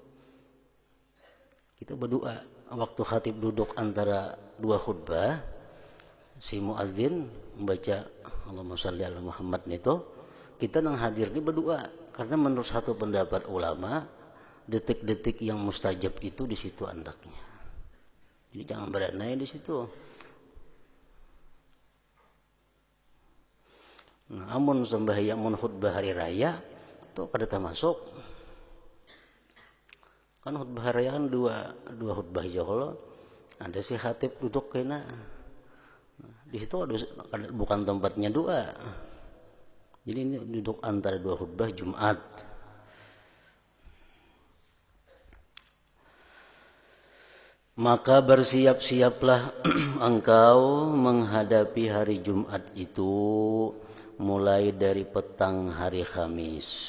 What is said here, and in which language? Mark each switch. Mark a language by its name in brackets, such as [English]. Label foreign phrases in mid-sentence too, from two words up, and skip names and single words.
[Indonesian] Kita berdoa waktu khatib duduk antara dua khutbah, si muazin membaca [Arabic] اللهم صل على محمد [Indonesian] itu, kita yang hadir ini berdoa. Karena menurut satu pendapat ulama, detik-detik yang mustajab itu di situ andaknya. [Banjar] Jadi jangan beranai di situ. Nah, amun sembahyang mun khutbah hari raya itu kada termasuk. Kan khutbah hari raya kan dua khutbah jaholo. Ada si khatib duduk kena. [Indonesian] Di situ bukan tempatnya doa. Jadi ini duduk antara dua khutbah Jumat. Maka bersiap-siaplah engkau menghadapi hari Jumat itu mulai dari petang hari Khamis.